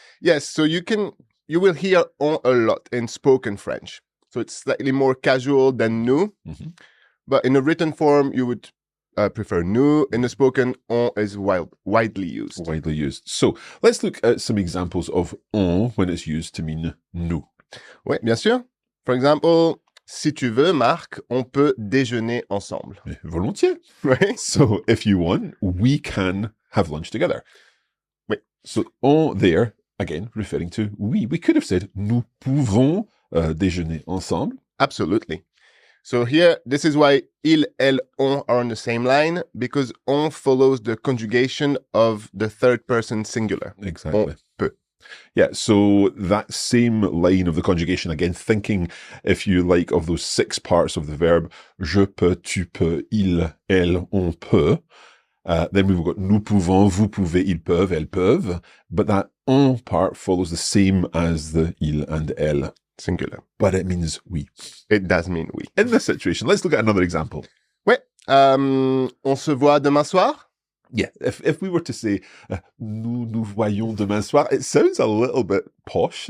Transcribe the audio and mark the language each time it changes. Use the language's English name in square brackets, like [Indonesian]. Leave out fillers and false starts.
[English] Yes, so you will hear on a lot in spoken French. So it's slightly more casual than nous. Mm-hmm. But in a written form, you would prefer nous. In the spoken, on is widely used. Widely used. So let's look at some examples of on when it's used to mean nous. [French] Oui, bien sûr. [English] For example, [French] si tu veux, Marc, on peut déjeuner ensemble. Volontiers. [English] Right? So if you want, we can have lunch together. [French] Oui. [English] So on there, again, referring to we. We could have said, [French] nous pouvons déjeuner ensemble. [English] Absolutely. So here, this is why il, elle, on are on the same line, because on follows the conjugation of the third person singular. Exactly. [French] On peut. [English] Yeah, so that same line of the conjugation, again, thinking, if you like, of those 6 parts of the verb, [French] je peux, tu peux, il, elle, on peut. [English] Then we've got [French] nous pouvons, vous pouvez, ils peuvent, elles peuvent. [English] But that on part follows the same as the il and elle. Singular. But it means we. It does mean we. In this situation, let's look at another example. [French] Ouais. On se voit demain soir? [English] Yeah, if we were to say, [French] nous nous voyons demain soir, [English] it sounds a little bit posh.